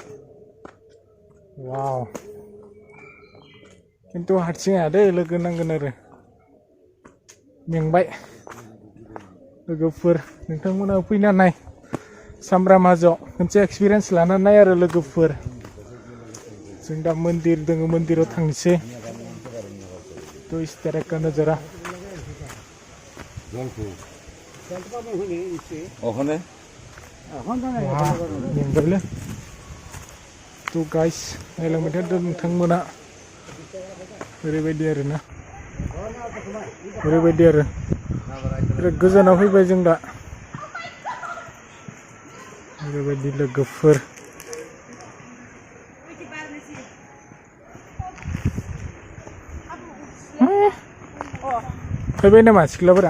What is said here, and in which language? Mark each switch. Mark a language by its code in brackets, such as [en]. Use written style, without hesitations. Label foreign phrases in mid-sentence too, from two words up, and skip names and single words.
[brx] वाव खिन्थु हारसिं हाया दै, लोगो नांगोन आरो। मेंबाय लोगोफोर, नोंथांमोना फैना नाय सामब्राम हाजोआव खनसे एक्सपिरियेन्स लाना नाय आरो लोगोफोर। जों दा मन्दिर दङ, मन्दिराव थांनोसै। [hi] तो इस तरह का नज़ारा। मेंबायलै। [brx] तो गाइस नायलांबाय थादो नोंथांमोना। ओरैबायदि आरो ना, ओरैबायदि आरो बिराद गोजानाव फैबाय जों दा। ओरैबायदि लोगोफोर। फैबाय नामा सिख्लाफोरा?